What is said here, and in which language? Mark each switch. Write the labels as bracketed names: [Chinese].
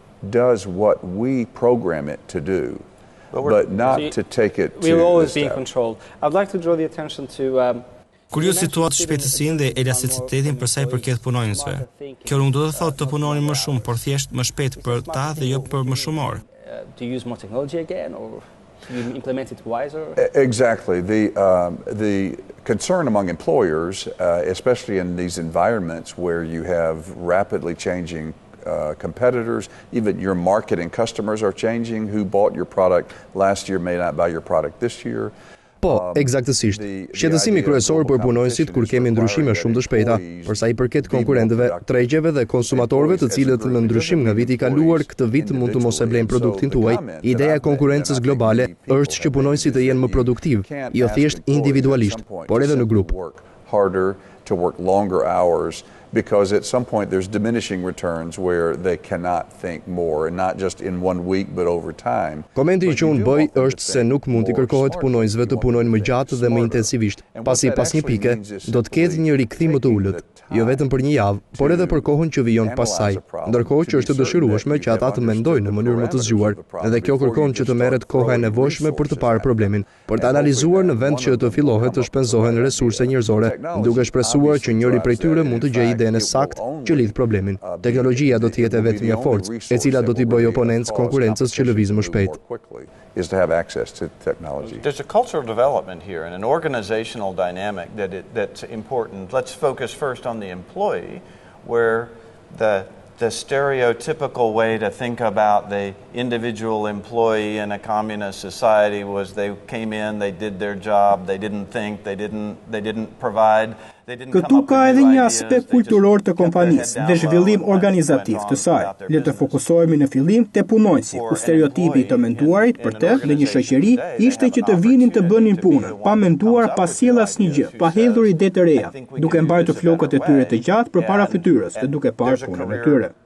[English] Does what we program it to do, but not to take it to we'll always the be in step. control. I'd like to draw the attention to [Albanian] Kur ju situatë shpejtësinë dhe elasticitetin për sa i përket punonjësve. Kjo nuk do të thotë të punoni më shumë, por thjesht më shpejt për ta dhe jo për më shumë orë. [English] to use more technology again, or you implement it wiser? Exactly. The concern among employers, especially in these environments where you have rapidly changing competitors, even your market and customers are changing. Who bought your product last year may not buy your product this year. [Albanian] Po, eksaktësisht. Shqetësimi kryesor për punonjësit kur kemi ndryshime shumë të shpejta, për sa i përket konkurrentëve, tregjeve dhe konsumatorëve të cilët në ndryshim nga viti i kaluar këtë vit mund të mos e blejnë produktin tuaj. Ideja e konkurrencës globale është që punonjësit të jenë më produktiv, jo thjesht individualisht, por edhe në grup. [English] Harder to work longer hours because at some point there's diminishing returns where they cannot think more, and not just in 1 week but over time. [Albanian] Komenti që unë bëj është se nuk mund t'i kërkohet punonjësve të punojnë më gjatë dhe më intensivisht, pasi pas një pike do të ketë një rikthim më të ulët, jo vetëm për një javë, por edhe për kohën që vijon pas saj, ndërkohë që është dëshirueshme që ata të mendojnë në mënyrë më të zgjuar, dhe kjo kërkon që të merret koha e nevojshme për të parë problemin, për të analizuar në vend që të fillohet të shpenzohen resurse njerëzore, duke shpresuar që njëri prej tyre mund të gjejë idenë sakt që lidh problemin. Teknologjia do të jetë vetëm një forcë, e cila do t'i bëjë oponencë konkurrencës që lëviz më shpejt. [English] Is to have access to technology. There's a cultural development here and an organizational dynamic that's important. Let's focus first on the employee, where the stereotypical way to think about the individual employee in a communist society was they came in, they did their job, they didn't think, they didn't provide. [Albanian] Këtu ka edhe një aspekt kulturor të kompanisë dhe zhvillim organizativ të saj. Le të fokusohemi në fillim te punonjësi, ku stereotipi i të menduarit për të në një shoqëri ishte që të vinin të bënin punën, pa menduar, pa sjell asnjë gjë, pa hedhur ide të reja, duke mbajtur flokët e tyre të gjatë përpara fytyrës dhe duke parë punën e tyre.